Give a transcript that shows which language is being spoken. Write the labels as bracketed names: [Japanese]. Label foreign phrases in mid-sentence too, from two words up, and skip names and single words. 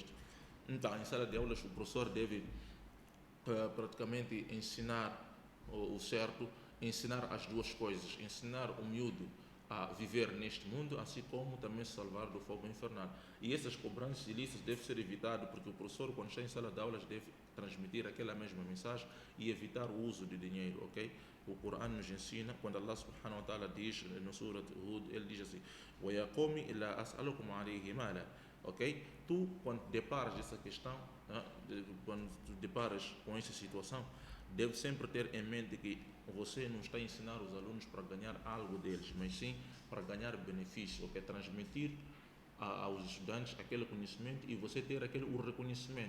[Portuguese] Então, em sala de aulas, o professor deve praticamente ensinar o certo, ensinar as duas coisas, ensinar o miúdo a viver neste mundo, assim como também se salvar do fogo infernal. E essas cobranças ilícitas devem ser evitadas, porque o professor, quando está em sala de aulas, deve transmitir aquela mesma mensagem e evitar o uso de dinheiro, ok? O Corão nos ensina, quando Allah [Arabic] سبحانه وتعالى [Portuguese] diz no Surat Hud, ele diz assim: [Arabic] وَيَا قَوْمِ إِلَّا أَسْأَلُكُمْ عَلَيْهِ مَالًا, [Portuguese] ok? Tu, quando deparas essa questão, quando tu deparas com essa situação, deve sempre ter em mente que você não está a ensinar os alunos para ganhar algo deles, mas sim para ganhar benefício, ok? Transmitir aos estudantes aquele conhecimento e você ter o reconhecimento.